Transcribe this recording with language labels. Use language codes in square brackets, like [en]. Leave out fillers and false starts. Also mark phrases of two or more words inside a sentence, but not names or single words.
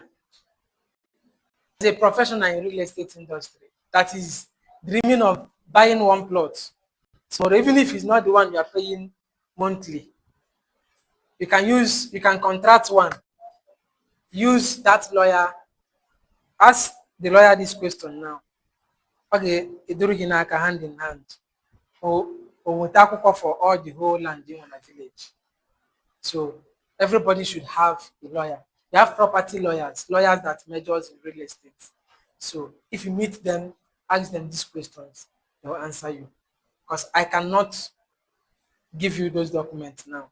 [en] As a professional in real estate industry that is dreaming of buying one plot, so even if it's not the one you are paying monthly, you can contract one, use that lawyer, ask the lawyer this question now. Okay, [ig] eduru gị n'aka [en] hand in hand. [ig] O nweta akwụkwọ [en] for all the whole land in one village. So everybody should have a lawyer. You have property lawyers, lawyers that majors in real estate. So if you meet them, ask them these questions, they will answer you. Because I cannot give you those documents now.